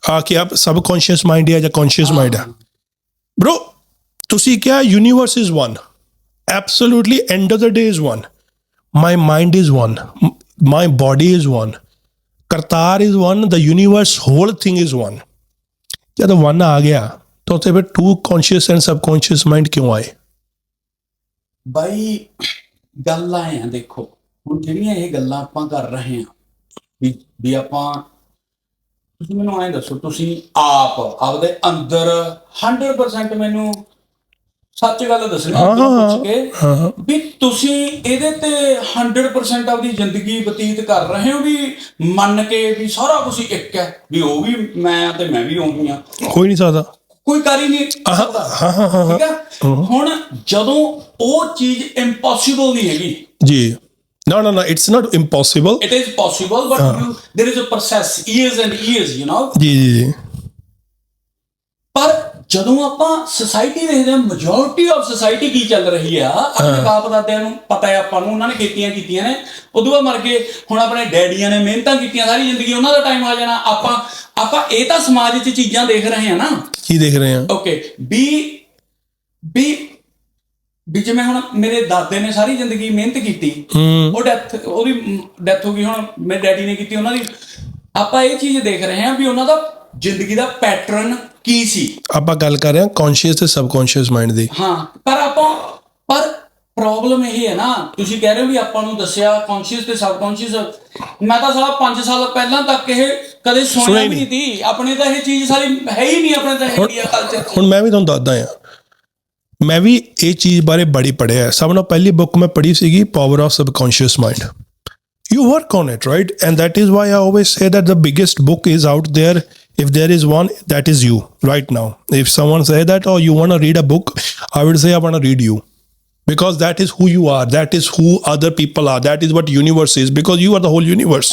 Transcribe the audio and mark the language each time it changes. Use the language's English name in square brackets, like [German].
[Hindi] कि आप subconscious mind है या कॉन्शियस माइंड है? [English] Bro, [Punjabi] तुसी क्या, [English] universe is one. Absolutely, end of the day is one. My mind is one. My body is one. Kartar is one. The universe, whole thing is one. [Hindi] जब one आ गया तो फिर 2 [English] conscious and subconscious mind [Hindi] क्यों आए? [Punjabi] ਬਾਈ ਗੱਲਾਂ ਆ, ਦੇਖੋ ਹੁਣ ਜਿਹੜੀਆਂ ਇਹ ਗੱਲਾਂ ਆਪਾਂ ਕਰ ਰਹੇ ਹਾਂ ਵੀ ਆਪਾਂ, ਤੁਸੀਂ ਮੈਨੂੰ ਐਂ ਦੱਸੋ, ਤੁਸੀਂ ਆਪਦੇ ਅੰਦਰ 100% ਮੈਨੂੰ ਸੱਚ ਗੱਲ ਦੱਸਣੀ ਪੁੱਛ ਕੇ ਵੀ ਤੁਸੀਂ ਇਹਦੇ ਤੇ 100% ਆਪਦੀ ਜ਼ਿੰਦਗੀ ਬਤੀਤ ਕਰ ਰਹੇ ਹੋ, ਵੀ ਮੰਨ ਕੇ ਵੀ ਸਾਰਾ ਕੁਝ ਇੱਕ ਹੈ, ਵੀ ਉਹ ਵੀ ਮੈਂ ਤੇ ਮੈਂ ਵੀ ਉਹੀ ਆ, ਹੋ ਹੀ ਨਹੀਂ ਸਕਦਾ, ਕੋਈ ਕਰ ਹੀ ਨਹੀਂ ਸਕਦਾ। ਠੀਕ ਹੈ, ਹੁਣ ਜਦੋਂ ਉਹ ਚੀਜ਼ ਇੰਪੋਸੀਬਲ ਨਹੀਂ ਹੈਗੀ [English] ਜੀ, No, it's not impossible. It is possible, but there is a process, years and years, you know. जी. [Punjabi] ਪਰ ਜਦੋਂ ਆਪਾਂ ਸੋਸਾਇਟੀ ਦੇਖਦੇ ਹਾਂ, ਮੈਜੋਰਿਟੀ ਆਫ ਸੋਸਾਇਟੀ ਕੀ ਚੱਲ ਰਹੀ ਆ, ਆਪਣੇ ਬਾਪ ਦਾਦਿਆਂ ਨੂੰ ਪਤਾ ਹੈ ਆਪਾਂ ਨੂੰ, ਉਹਨਾਂ ਨੇ ਖੇਤੀਆਂ ਕੀਤੀਆਂ ਨੇ, ਉਦੋਂ ਬਾਅਦ ਮਰ ਗਏ। ਹੁਣ ਆਪਣੇ ਡੈਡੀਆਂ ਨੇ ਮਿਹਨਤਾਂ ਕੀਤੀਆਂ ਸਾਰੀ ਜ਼ਿੰਦਗੀ, ਉਹਨਾਂ ਦਾ ਟਾਈਮ ਆ ਜਾਣਾ। ਆਪਾਂ ਇਹ ਤਾਂ ਸਮਾਜ 'ਚ ਚੀਜ਼ਾਂ ਦੇਖ ਰਹੇ ਹਾਂ ਨਾ। ਕੀ ਦੇਖ ਰਹੇ ਹਾਂ? ਓਕੇ, ਵੀ ਜਿਵੇਂ ਹੁਣ ਮੇਰੇ ਦਾਦੇ ਨੇ ਸਾਰੀ ਜ਼ਿੰਦਗੀ ਮਿਹਨਤ ਕੀਤੀ, ਉਹਦੀ ਡੈਥ ਹੋ ਗਈ, ਹੁਣ ਮੇਰੇ ਡੈਡੀ ਨੇ ਕੀਤੀ ਉਹਨਾਂ ਦੀ। ਆਪਾਂ ਇਹ ਚੀਜ਼ ਦੇਖ ਰਹੇ ਹਾਂ ਵੀ ਉਹਨਾਂ ਦਾ ਜ਼ਿੰਦਗੀ ਦਾ ਪੈਟਰਨ ਕੀ ਸੀ। ਆਪਾਂ ਗੱਲ ਕਰ ਰਹੇ ਹਾਂ ਕੌਨਸ਼ੀਅਸ ਤੇ ਸਬਕੌਨਸ਼ੀਅਸ ਮਾਈਂਡ ਦੀ। ਹਾਂ, ਪਰ ਪ੍ਰੋਬਲਮ ਇਹ ਹੈ ਨਾ, ਤੁਸੀਂ ਕਹਿ ਰਹੇ ਹੋ ਵੀ ਆਪਾਂ ਨੂੰ ਦੱਸਿਆ ਕੌਨਸ਼ੀਅਸ ਤੇ ਸਬਕੌਨਸ਼ੀਅਸ। ਮੈਂ ਤਾਂ ਸਾਲਾ 5 ਸਾਲ ਪਹਿਲਾਂ ਤੱਕ ਇਹ ਕਦੇ ਸੁਣਿਆ ਵੀ ਨਹੀਂ ਸੀ। ਆਪਣੇ ਤਾਂ ਇਹ ਚੀਜ਼ ਸਾਰੀ ਹੈ ਹੀ ਨਹੀਂ, ਆਪਣੇ ਤਾਂ ਇੰਡੀਆ ਕਲਚਰ। ਹੁਣ ਮੈਂ ਵੀ ਤੁਹਾਨੂੰ ਦੱਸਦਾ ਹਾਂ, ਮੈਂ ਵੀ ਇਹ ਚੀਜ਼ ਬਾਰੇ ਬੜੀ ਪੜ੍ਹਿਆ। ਸਭ ਨਾਲੋਂ ਪਹਿਲੀ ਬੁੱਕ ਮੈਂ ਪੜ੍ਹੀ ਸੀਗੀ power of ਸਬਕੌਨਸ਼ੀਅਸ mind. [English] You work on it, right? And that is why I always say that the biggest book is out there. If there is one, that is you right now. If someone say that, oh, you want to read a book, I would say I want to read you, because that is who you are. That is who other people are. That is what universe is, because you are the whole universe.